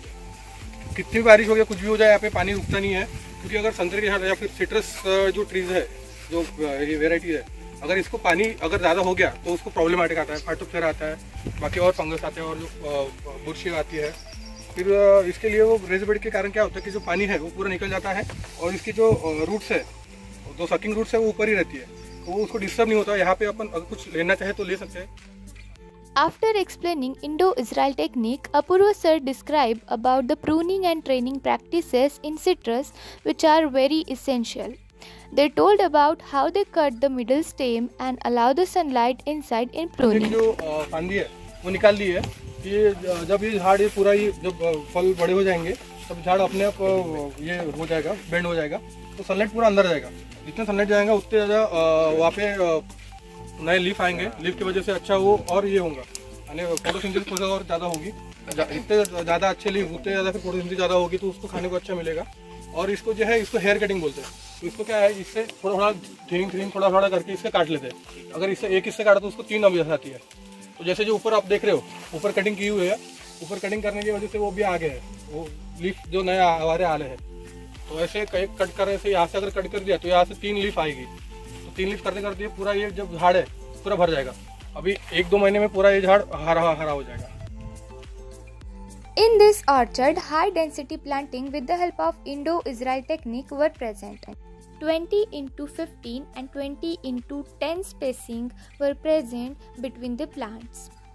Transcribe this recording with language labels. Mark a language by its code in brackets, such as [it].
[hi] यहाँ पे कितनी भी बारिश हो गया, कुछ भी हो जाए, यहाँ पे पानी रुकता नहीं है, क्योंकि अगर संतरे के झाड़ या फिर सिट्रस जो ट्रीज है, जो ये वेराइटी है, अगर इसको पानी अगर ज़्यादा हो गया तो उसको प्रॉब्लमेटिक आता है, फाइटोप्थेरा आता है, बाकी और फंगस आते हैं, और जो बुरशी आती है. फिर इसके लिए वो रेज बेड के कारण क्या होता है कि जो पानी है वो पूरा निकल जाता है, और इसकी जो रूट्स है, जो सकिंग रूट्स है वो ऊपर ही रहती है, तो वो उसको डिस्टर्ब नहीं होता. यहाँ पे अपन अगर कुछ लेना चाहे तो ले सकते हैं. [en] After explaining Indo-Israel technique, Apurva sir described about the pruning and training practices in citrus, which are very essential. They told about how they cut the middle stem and allow the sunlight inside in pruning. [hi] जो फांदी है वो निकाल ली है कि जब ये झाड़ ये पूरा ये जब फल बड़े हो जाएंगे तब झाड़ अपने आप ये हो जाएगा, बेंड हो जाएगा, तो सनलाइट पूरा अंदर जाएगा। जितने सनलाइट जाएगा उतने ज़्यादा वहाँ पे नए लीफ आएंगे, लीफ की वजह से अच्छा वो और ये होगा, यानी फोटोसिंथेसिस और ज़्यादा होगी। जितने ज़्यादा अच्छे लीफ उतने ज़्यादा फिर फोटोसिंथेसिस ज़्यादा होगी तो उसको खाने को अच्छा मिलेगा। और इसको जो है इसको हेयर कटिंग बोलते हैं। तो इसको क्या है, इससे थोड़ा थोड़ा थिनिंग थोड़ा थोड़ा करके इससे काट लेते हैं। अगर इससे एक हिस्से काटा तो उसको 3 नंबर आती है। तो जैसे जो ऊपर आप देख रहे हो, ऊपर कटिंग की हुई है, ऊपर कटिंग करने की वजह से वो भी आगे है, वो लीफ जो नए हमारे आले हैं। तो ऐसे कट करने से यहाँ से अगर कट कर दिया तो यहाँ से 3 लीफ आएगी। तो 3 लीफ करते करते पूरा ये जब झाड़ है पूरा भर जाएगा। अभी 1-2 महीने में पूरा ये झाड़ हरा हो जाएगा। [en] In this orchard, high-density planting with the help of Indo-Israel technique were present. 20x15 and 20x10 spacing were present between the plants.